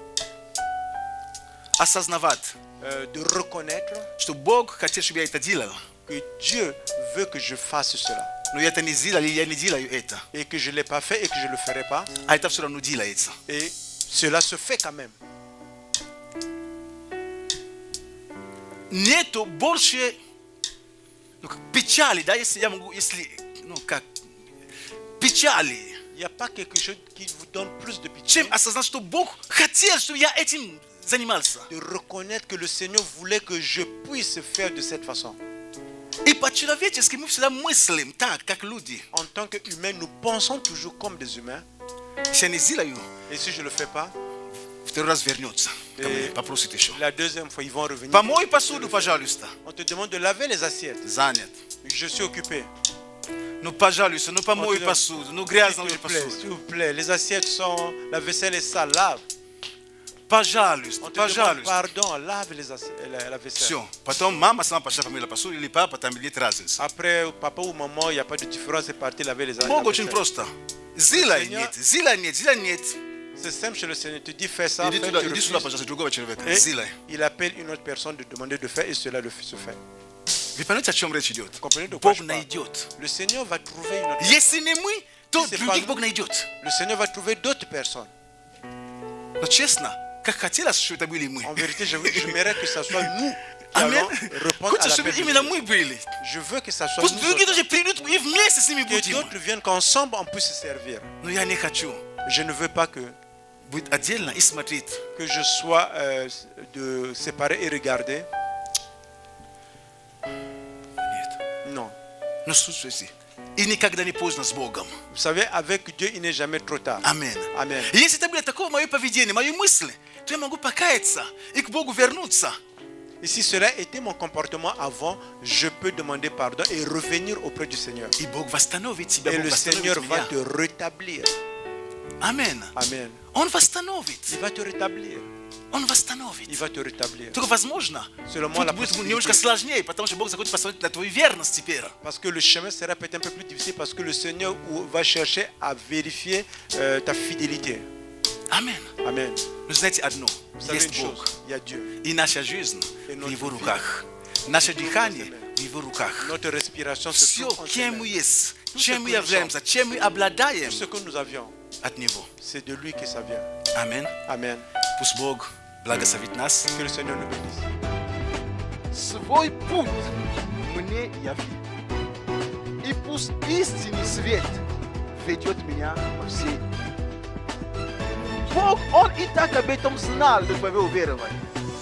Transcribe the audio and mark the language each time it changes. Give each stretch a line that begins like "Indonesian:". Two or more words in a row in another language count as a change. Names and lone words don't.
Russian: осознавать,
French: de reconnaître
Russian: что Бог хотел, чтобы я это делал.
French: que Dieu veut que je fasse cela.
Russian: Но я это не сделал, я не делаю это.
French: Et que je ne l'ai pas fait et que je ne le ferai pas.
Russian: А это все равно делается.
French: Et cela se fait quand même.
Russian: Нету больше печали, да, если я могу, если, печали,
French: Il n'y a pas quelque chose qui vous donne plus de pitié
Russian: чем осознать, что Бог хотел, чтобы я этим занимался.
French: de reconnaître que le Seigneur voulait que je puisse faire de cette façon.
Russian: И по-человечески мы всегда мыслим так, как люди.
French: En tant qu'humains, nous pensons toujours comme des humains.
Russian: Если я не сделаю,
French: Et si je ne le fais pas,
Russian: второй раз вернется. ко мне, попросит еще.
French: la deuxième fois, ils vont revenir.
Russian: Помой посуду, пожалуйста.
French: On te demande de laver les assiettes.
Russian: Занят.
French: Je suis occupé.
Russian: Ну, пожалуйста, ну помой посуду. Ну, грязно уже
French: S'il
Russian: посуду.
French: vous plaît, les assiettes sont... La vaisselle est sale, lave.
Russian: Пожалуйста,
French: On te demande
Russian: пожалуйста.
French: pardon, lave les la vaisselle.
Russian: Все. Потом мама сама пошла помыла посуду, или папа, там нет разницы.
French: Après, papa ou maman, il n'y a pas de différence, c'est parti laver les
Russian: Бог очень
French: vaisselle.
Russian: просто. Зила нет, зила нет, зила нет.
French: C'est simple chez le Seigneur. Tu dis fais ça,
Russian: Иди
French: fais,
Russian: туда,
French: tu
Russian: иди сюда,
French: refuses.
Russian: пожалуйста, другого человека.
French: Et Зила. il appelle une autre personne de demander de faire et cela se fait.
Russian: Вы понимаете, о чем речь идет?
French: Comprenez de quoi
Russian: Бог
French: je parle?
Russian: найдет.
French: Le Seigneur va trouver une autre
Russian: Если не мы, то
French: C'est
Russian: других
French: pas
Russian: Бог
French: nous.
Russian: найдет.
French: Le Seigneur va trouver d'autres personnes.
Russian: Но честно, как хотелось, чтобы это были мы.
French: En vérité, j'aimerais que ce soit nous qui Amen. allons répondre à
Russian: Хочется, чтобы
French: l'appel de
Russian: именно
French: Dieu.
Russian: мы были.
French: Je veux que ce soit
Russian: Пусть
French: nous
Russian: другие
French: autres.
Russian: тоже придут и вместе с ними
French: Que
Russian: будем.
French: d'autres viennent, qu'ensemble on puisse se servir.
Russian: Но я не хочу
French: Je ne veux pas que
Russian: быть отдельно и смотреть.
French: je sois de séparer et regarder.
Russian: Нет.
French: Non.
Russian: Но слушайте, и никогда не поздно с Богом.
French: Vous savez, avec Dieu, il n'est jamais trop tard.
Russian: Аминь.
French: Amen.
Russian: И если это было такое мое поведение, мои мысли, то я могу покаяться и к Богу вернуться.
French: Et si cela était mon comportement avant, je peux demander pardon et revenir auprès du Seigneur.
Russian: И Бог восстановит тебя,
French: Et
Russian: Бог
French: le
Russian: восстановит
French: Seigneur va
Russian: меня.
French: te rétablir.
Russian: Аминь.
French: Amen.
Russian: Он восстановит.
French: Il va te rétablir.
Russian: Он восстановит.
French: Il va te rétablir.
Russian: Только возможно,
French: Seulement
Russian: тут
French: la
Russian: будет
French: possibilité.
Russian: немножко сложнее, потому что Бог захочет посмотреть на твою верность теперь.
French: Parce que le chemin sera peut-être un peu plus difficile parce que le Seigneur va chercher à vérifier ta fidélité.
Russian: Аминь.
French: Amen.
Russian: Но знаете одно,
French: Vous savez
Russian: есть
French: une
Russian: Бог.
French: chose, il y a Dieu.
Russian: И наша жизнь И в Его
French: notre
Russian: руках. Наше дыхание
French: Amen.
Russian: в Его руках.
French: Notre respiration se
Russian: Все,
French: trouve en ses
Russian: кем мы
French: mains.
Russian: есть,
French: Tout
Russian: чем
French: ce
Russian: мы
French: que nous
Russian: являемся, чем мы обладаем
French: Tout ce que nous avions,
Russian: от Него.
French: c'est de lui que ça vient.
Russian: Аминь.
French: Amen.
Russian: Пусть Бог благословит нас.
French: Que le Seigneur nous bénisse.
Russian: Свой путь мне яви. И пусть истинный свет ведет меня по всей. Бог, Он и так об этом знал до твоего уверования.